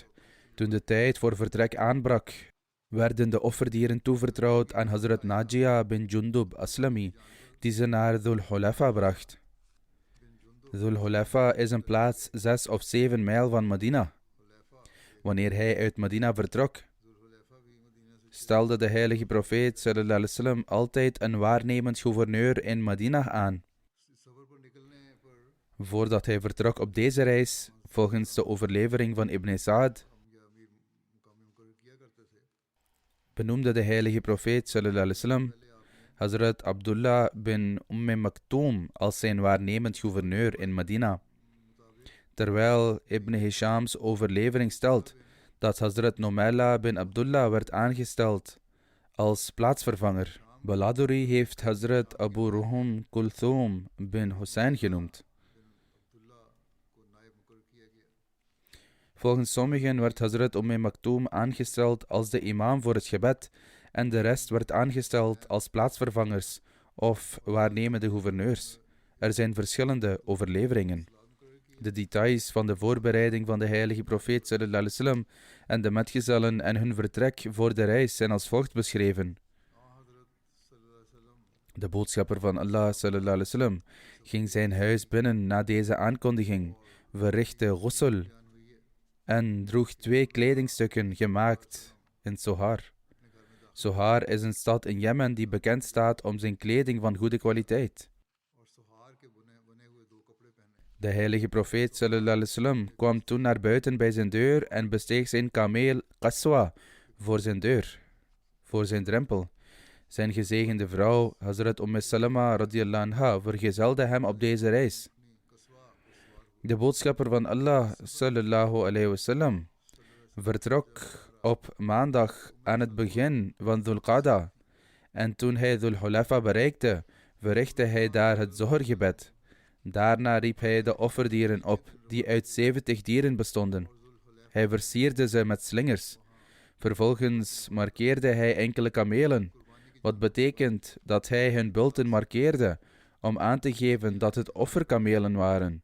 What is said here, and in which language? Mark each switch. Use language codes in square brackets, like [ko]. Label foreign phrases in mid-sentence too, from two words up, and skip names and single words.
[nl] Toen de tijd voor vertrek aanbrak, werden de offerdieren toevertrouwd aan Hazrat Najia bin Jundub Aslami, die ze naar Dhul Hulaifa bracht. Dhul Hulaifa is een plaats 6 of 7 mijl van Medina. Wanneer hij uit Medina vertrok, stelde de heilige profeet [ar] صلى الله عليه وسلم [nl] altijd een waarnemend gouverneur in Medina aan. Voordat hij vertrok op deze reis, volgens de overlevering van Ibn Sa'd, benoemde de heilige profeet [ar] صلى الله عليه وسلم [nl] Hazrat Abdullah bin Maktoum als zijn waarnemend gouverneur in Medina, terwijl Ibn Hishams overlevering stelt dat Hazrat Numayla bin Abdullah werd aangesteld als plaatsvervanger. Baladuri heeft Hazrat Abu Ruhum Kulthum bin Hussein genoemd. Volgens sommigen werd Hazrat Maktoum aangesteld als de imam voor het gebed en de rest werd aangesteld als plaatsvervangers of waarnemende gouverneurs. Er zijn verschillende overleveringen. De details van de voorbereiding van de heilige profeet [ar] صلى الله عليه وسلم [nl] en de metgezellen en hun vertrek voor de reis zijn als volgt beschreven. De boodschapper van Allah [ar] صلى الله عليه وسلم [nl] ging zijn huis binnen na deze aankondiging, verrichtte ghusl en droeg 2 kledingstukken gemaakt in Sohar. Sohar is een stad in Jemen die bekend staat om zijn kleding van goede kwaliteit. De heilige profeet [ar] صلى الله عليه وسلم [nl] kwam toen naar buiten bij zijn deur en besteeg zijn kameel Qaswa voor zijn deur, voor zijn drempel. Zijn gezegende vrouw, Hazrat Salama [ar] رضي الله عنها, [nl] vergezelde hem op deze reis. De boodschapper van Allah [ar] صلى الله عليه وسلم [nl] vertrok op maandag aan het begin van Dhul Qa'da. En toen hij Dhul Hulaifa bereikte, verrichtte hij daar het zohorgebed. Daarna riep hij de offerdieren op, die uit 70 dieren bestonden. Hij versierde ze met slingers. Vervolgens markeerde hij enkele kamelen, wat betekent dat hij hun bulten markeerde, om aan te geven dat het offerkamelen waren.